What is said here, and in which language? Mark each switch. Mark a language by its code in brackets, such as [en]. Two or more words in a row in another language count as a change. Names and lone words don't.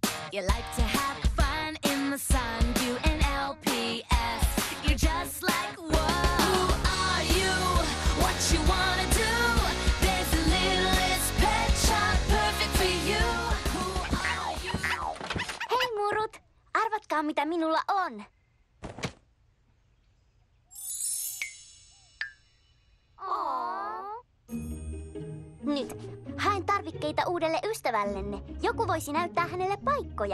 [en] You like to have fun in the sun, do an LPS. You're just like, whoa. Who are you? What you wanna do? There's a littlest pet shop perfect for you. Who are you? [fi] Hei murut, arvatkaa mitä minulla on. Nyt, haen tarvikkeita uudelle ystävällenne. Joku voisi näyttää hänelle paikkoja.